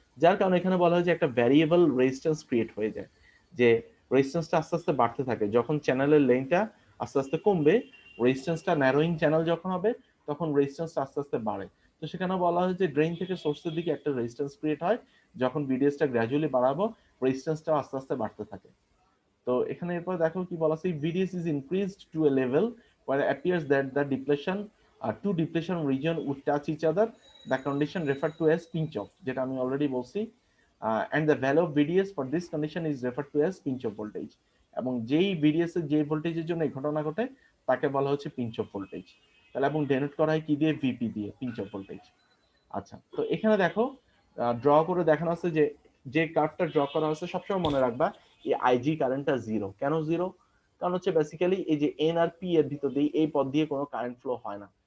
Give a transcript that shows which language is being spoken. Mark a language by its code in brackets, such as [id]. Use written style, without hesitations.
[bn] যার কারণে এখানে বলা হয় যে একটা ভ্যারিয়েবল রেজিস্ট্যান্স ক্রিয়েট হয়ে যায়, যে রেজিস্ট্যান্সটা আস্তে আস্তে বাড়তে থাকে। যখন চ্যানেলের লেন্থটা আস্তে আস্তে কমবে, রেজিস্ট্যান্সটা ন্যারোইং চ্যানেল যখন হবে, তখন রেজিস্ট্যান্সটা আস্তে আস্তে বাড়ে। তো সেখানে বলা হয় যে ড্রেন থেকে সোর্সের দিকে একটা রেজিস্ট্যান্স ক্রিয়েট হয়, যখন বিডিএসটা গ্র্যাজুয়ালি বাড়াবো রেজিস্ট্যান্সটা আস্তে আস্তে বাড়তে থাকে। তো এখানে এরপর দেখো কি বলা আছে, [en] VDS is increased to a level where it appears that the depletion two depletion region would touch each other, the condition referred to as pinch off, [bn] যেটা আমি অলরেডি বলছি। [en] And the value of VDS for this condition is referred to as pinch off voltage, [bn] এবং যেই VDS এর যে ভোল্টেজের জন্য এই ঘটনা ঘটে তাকে বলা হচ্ছে পিঞ্চ অফ ভোল্টেজ। তাহলে এবং ডেনোট করা হয় কি দিয়ে, ভিপি দিয়ে, পিঞ্চ অফ ভোল্টেজ। আচ্ছা, তো এখানে দেখো ড্র করে দেখানো আছে যে যে কার্ভটা ড্র করা হচ্ছে সবসময় মনে রাখবা এই আইজি কারেন্টটা জিরো। কেন জিরো? কারণ হচ্ছে বেসিক্যালি এই যে এন আর পি এর ভিতর দিয়ে এই পথ দিয়ে কোনো কারেন্ট ফ্লো হয় না।